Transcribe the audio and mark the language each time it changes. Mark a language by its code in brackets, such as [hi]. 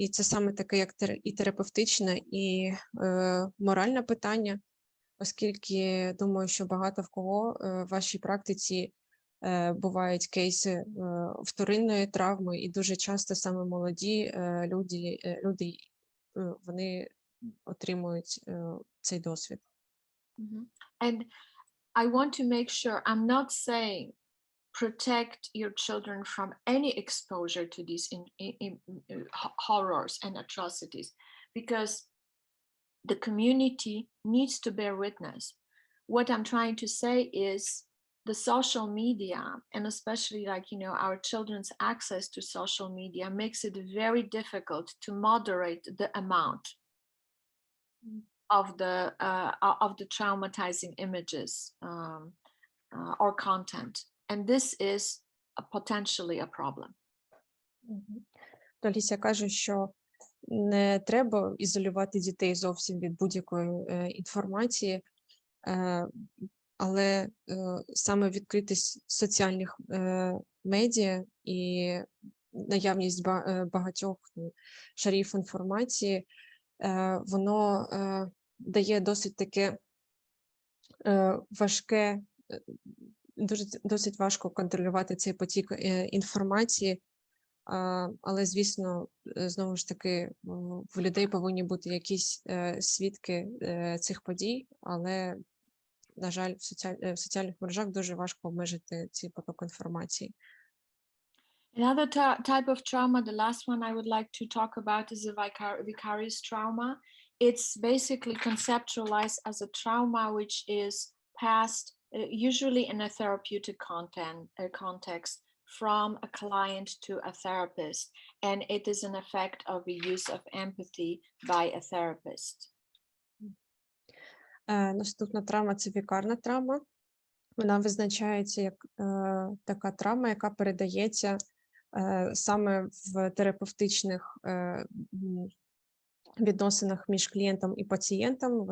[uk] І це саме таке, як і терапевтичне, і моральне питання, оскільки думаю, що багато в кого в вашій практиці бувають кейси вторинної травми, і дуже часто саме молоді люди вони отримують цей досвід. [en] And I want to make sure I'm not saying protect your children from any exposure to these horrors and atrocities, because the community needs to bear witness. What I'm trying to say is the social media, and especially our children's access to social media, makes it very difficult to moderate the amount of the traumatizing images or content, and this is potentially a problem. [uk] Алісія каже, що не треба ізолювати дітей зовсім від будь-якої інформації, але саме відкритість соціальних медіа і наявність багатьох шарів інформації, воно дає досить таке важке, досить важко контролювати цей потік інформації, але, звісно, знову ж таки, в людей повинні бути якісь свідки цих подій, але, на жаль, в соціальних мережах дуже важко обмежити цей поток інформації. [en] Another type of trauma, the last one I would like to talk about, is the vicarious trauma. It's basically conceptualized as a trauma which is passed, usually in a therapeutic context, from a client to a therapist, and it is an effect of the use of empathy by a therapist. [uk] Наступна травма – це вікарна травма. Вона визначається як така травма, яка передається саме в терапевтичних відносинах між клієнтом і пацієнтом.